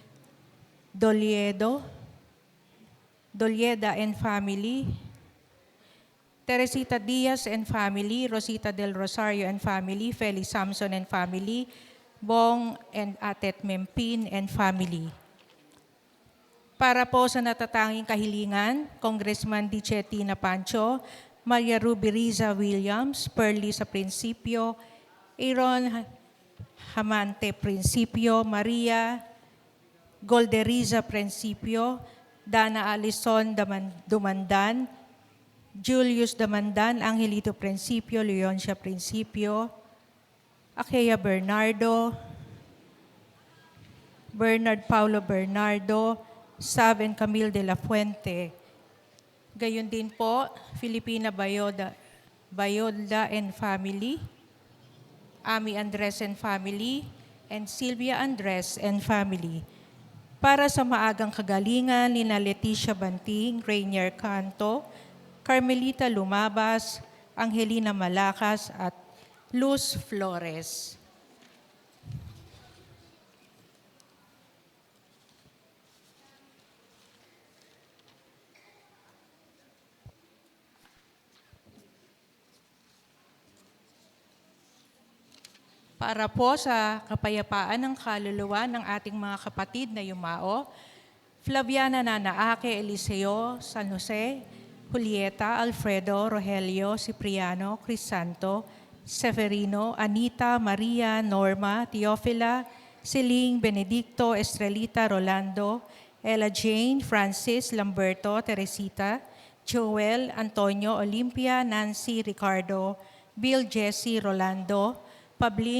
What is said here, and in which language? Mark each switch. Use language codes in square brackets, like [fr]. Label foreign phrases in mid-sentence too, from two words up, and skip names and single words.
[en] Dolieda and family, Teresita Diaz and family, Rosita Del Rosario and family, Feli Samson and family, Bong and Atet Mempin and family. [tl] Para po sa natatanging kahilingan, Congressman Dichetina Pancho, Maria Ruby Riza Williams, Perly sa Prinsipyo, Aaron Hamante Prinsipyo, Maria Golderiza Prinsipyo, Dana Alison Dumandan, Julius Damandan, Angelito Prinsipyo, Leoncia Prinsipyo, Akea Bernardo, Bernard Paulo Bernardo, Sav and Camille de la Fuente. Gayon din po, [en] Filipina Bayolda and family, Ami Andres and family, and Sylvia Andres and family. [tl] Para sa maagang kagalingan ni Leticia Banting, Rainier Canto, Carmelita Lumabas, Angelina Malakas at Luz Flores. Para po sa kapayapaan ng kaluluwa ng ating mga kapatid na yumao, Flaviana Nanaake Eliseo, San Jose, Julieta, Alfredo, Rogelio, Cipriano, Crisanto, Severino, Anita, Maria, Norma, Teofila, Celine, Benedicto, Estrelita, Rolando, Ella Jane, Francis, Lamberto, Teresita, Joel, Antonio, Olympia, Nancy, Ricardo, Bill, Jesse, Rolando, Pabling,